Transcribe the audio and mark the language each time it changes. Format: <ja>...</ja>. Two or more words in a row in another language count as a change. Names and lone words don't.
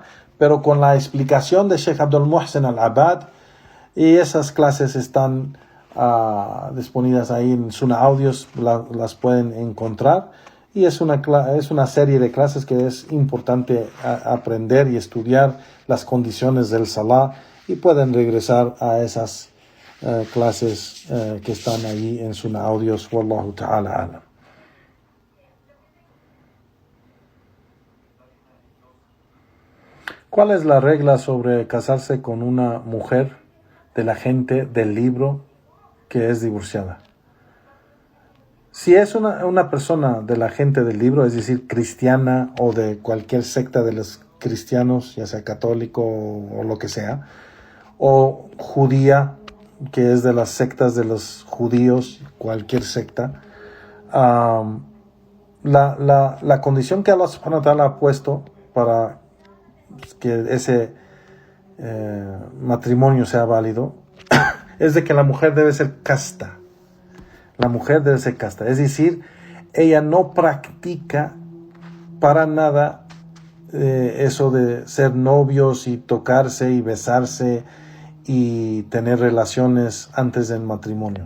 <es>pero con la explicación de Sheikh Abdul Muhsin Al-Abbad, y esas clases están disponibles ahí en Sunnah Audios, las pueden encontrar, y es una serie de clases que es importante aprender y estudiar las condiciones del salah, y pueden regresar a esas clases que están ahí en Sunnah Audios.</es> <ar>والله تعالى أعلم.</ar> <es>¿Cuál es la regla sobre casarse con una mujer de la gente del libro que es divorciada? Si es una persona de la gente del libro, es decir, cristiana o de cualquier secta de los cristianos, ya sea católico o lo que sea, o judía, que es de las sectas de los judíos, cualquier secta, la condición que</es> <ar>الله سبحانه وتعالى</ar> <es>ha puesto para que ese matrimonio sea válido es de que la mujer debe ser casta. La mujer debe ser casta, es decir, ella no practica para nada eso de ser novios y tocarse y besarse y tener relaciones antes del matrimonio.</es>